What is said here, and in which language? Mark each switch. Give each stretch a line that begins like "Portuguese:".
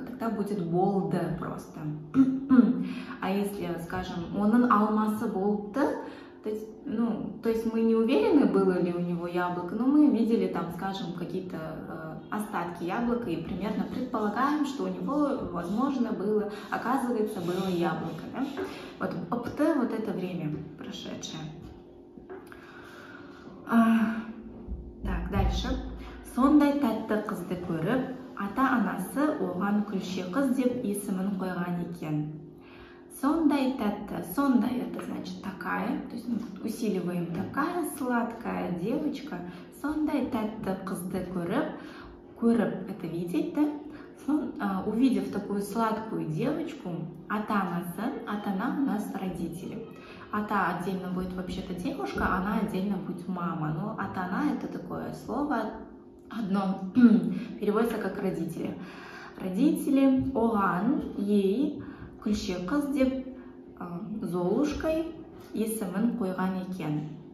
Russian: Тогда будет болды просто. А если, скажем, онын алмасы болды, то есть мы не уверены, было ли у него яблоко, но мы видели там, скажем, какие-то остатки яблока и примерно предполагаем, что у него, возможно, оказывается, было яблоко. Да? Вот опты, вот это время прошедшее. Так, дальше.
Kazakh: Сондай тәтті қызды көріп, ата-анасы оған күлше қыз деп есімін қойған екен. Сондай тәтті.
Russian: Сондай это значит такая, то есть мы усиливаем такая сладкая девочка.
Kazakh: Сондай тәтті қызды көріп, көріп это видеть, да?
Russian: Увидев такую сладкую девочку, ата-ана у нас родители. Ата отдельно будет вообще-то девушка, она отдельно будет мама. Но ата-ана это такое слово, одно переводится как родители. Родители оған ей
Kazakh: күлше қыз деп
Russian: Золушкой
Kazakh: есімін қойған екен.